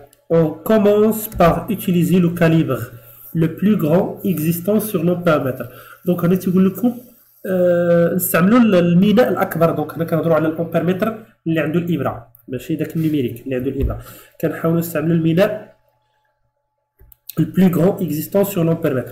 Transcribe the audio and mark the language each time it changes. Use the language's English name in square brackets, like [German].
[French] On commence par utiliser le calibre le plus grand existant sur l'ampèremètre. [Arabic] Donc انا تيقول لكم نستعملوا الميناء الاكبر. دونك حنا كنهضروا على الامبيرمتر اللي عنده الابره، ماشي داك النيميريك اللي عنده الابره. كنحاولوا نستعملوا الميناء [French] le plus grand existant sur l'ampèremètre.